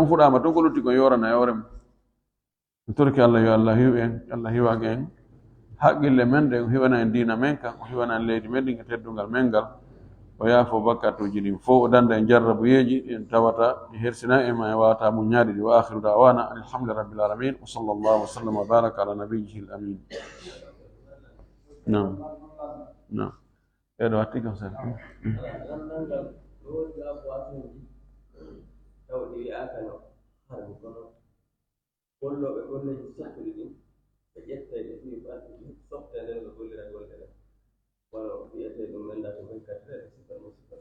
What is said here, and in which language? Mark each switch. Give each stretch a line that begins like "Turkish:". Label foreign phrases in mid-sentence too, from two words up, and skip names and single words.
Fula: fuɗama ton ko lutti kon yorana yorema mi torki Allah yo Allah hiw en Allah hiwaki en haqqille men ɗe hiwana en dina men kan o hiwana en leydi men ɗin e teddungal men ngal o yaafo bakkatuji ɗin fof o danda en jarrabuyeji en tawata ɗi hersina e ma e wawata muñaɗi ɗi
Arabic: و آخر دعوانا الحمد لله رب العالمين و صلى الله و سلم و بارك على نبيه الأمين
Fula: nam eɗo watti kam sen golloɓe golleji sokkuɗi ɗin ɓe ƴettay ɓe fi ɓalɗi ɗin softe nden ɓe gollira gollere wala wiyete ɗum mendata 24 heures sifanmo